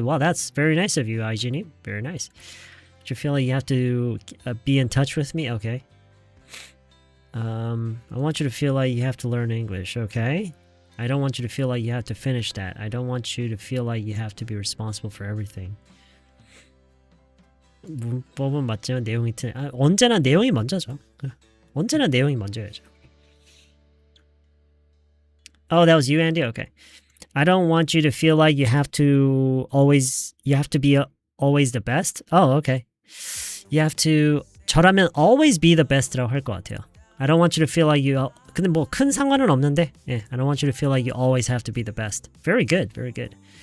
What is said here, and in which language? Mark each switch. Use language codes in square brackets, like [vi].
[en] Wow, that's very nice of you, Aijini. Very nice. Do you feel like you have to be in touch with me? Okay. I want you to feel like you have to learn English. Okay. I don't want you to feel like you have to finish that. I don't want you to feel like you have to be responsible for everything. [ko] 문법은 맞지만 내용이 언제나 내용이 먼저죠. 언제나 내용이 먼저야죠. [en] Oh, that was you, Andy? Okay. I don't want you to feel like you have to be always the best. Oh, okay. You have to 저라면 always be the best라고 [ko] 할 것 같아요. [en] I don't want you to feel like you [ko] 근데 뭐 큰 상관은 없는데. [en] 예, I don't want you to feel like you always have to be the best. Very good. Very good.